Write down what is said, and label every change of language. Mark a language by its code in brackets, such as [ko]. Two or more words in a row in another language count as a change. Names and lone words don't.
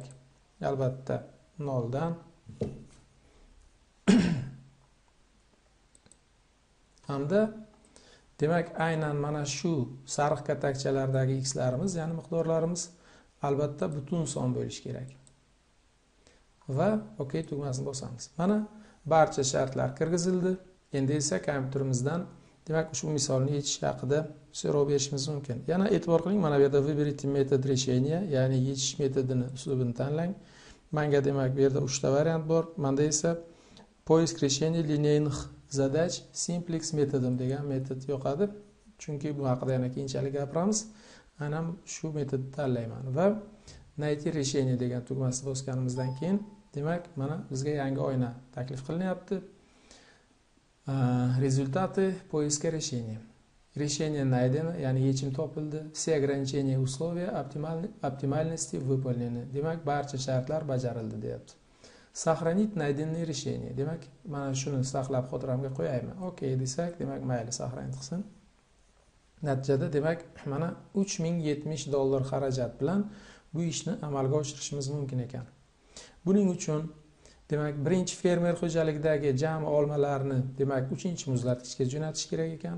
[uz] Albatta 0 dan hamda demak aynan mana shu sariq katakchalardagi x larimiz, ya'ni miqdorlarimiz albatta butun son bo'lishi kerak. Va OK tugmasini bosamiz. Mana barcha shartlar kirgizildi. Endi esa kompyuterimizdan demak ushbu misolni yechish haqida so'rov berishimiz mumkin. Yana e'tibor qiling, mana bu yerda [ru] выберите метод решения, [uz] ya'ni yechish metodini, uslubini tanlang. Menga demak bu yerda 3 ta variant bor. Menda esa [ru] поиск решения линейных задач [uz] simplex metodim degan metod yoqadi. Chunki bu haqida yana keyinchalik gapiramiz. Aynan shu metodni tanlayman va [ru] найти решение [uz] degan tugmasini bosganimizdan keyin demak mana bizga yangi oyna taklif qilinyapti. [ru] Результаты поиска решения. Решение найдено, [uz] ya'ni yechim topildi. [ru] Все ограничения условия оптимальности выполнены. [uz] Demak, barcha shartlar bajarildi deyapti. [ru] Сохранить найденные решения. [uz] Demak, mana shuni saqlab xotiramga qo'yaymi? OK desak, demak mayli saqlanib qilsin. Natijada demak mana $3070 xarajat bilan bu ishni amalga oshirishimiz mumkin ekan. Buning uchun demak birinchi fermer xo'jaligidagi jami olmalarni demak 3-muzlatgichga jo'natish kerak ekan.